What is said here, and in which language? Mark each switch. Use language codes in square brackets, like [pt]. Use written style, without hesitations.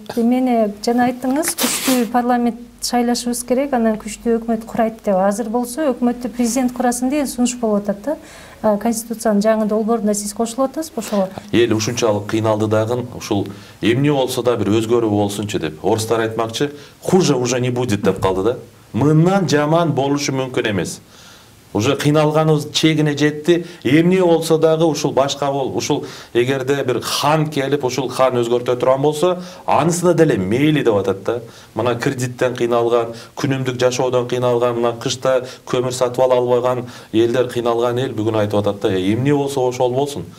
[ky] Демени жана айттыңыз, күчтүү парламент шайлашыбыз керек, анан күчтүү өкмөт курайт деп. Азыр болсо өкмөттү президент курасын деген сунуш болуп атат да. Конституциянын жаңы долбооруна сиз кошулуп атасыз, ошого? Эл ушунчалык кыйналды дагы, ушул эмне болсо да бир өзгөрүү болсунчу деп. Орустар айтмакчы, [ru] хуже уже не будет [ky] деп калды да. Мындан жаман болушу мүмкүн эмес. Уже кыйналганыбыз чегине жетти. Эмне болсо дагы ушул башка ушул эгерде бир хан келип, ушул хан өзгөртө турган болсо, анысына деле мейли деп атат да. Мына кредиттен кыйналган, күнүмдүк жашоодон кыйналган, мына кышта көмүр сатып ала албаган элдер, кыйналган эл бүгүн айтып атат да, эмне болсо ошол болсун.